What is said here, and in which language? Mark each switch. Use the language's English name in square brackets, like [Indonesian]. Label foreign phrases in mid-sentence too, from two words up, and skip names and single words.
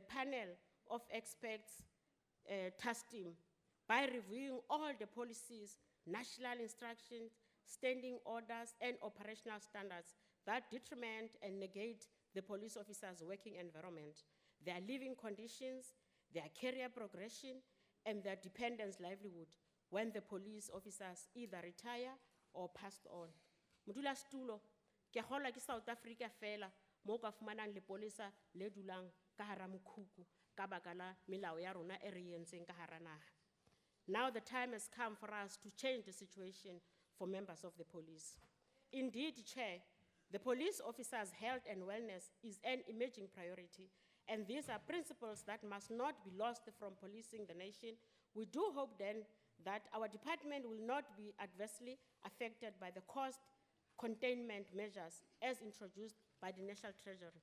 [English] panel of experts task team by reviewing all the policies, national instructions, standing orders, and operational standards that determine and negate the police officers' working environment, their living conditions, their career progression, and their dependents' livelihood when the police officers either retire or passed on. [Southern Sotho] Modula stulo, ke hola ke South Africa fela, mo ka fumanang lepolesa le dulang ka hara mokhukhu ka baka la melao ya rona e re entseng ka hara naha. [English] Now the time has come for us to change the situation for members of the police. Indeed, Chair, the police officers' health and wellness is an emerging priority, and these are principles that must not be lost from policing the nation. We do hope then that our department will not be adversely affected by the cost containment measures as introduced by the National Treasury.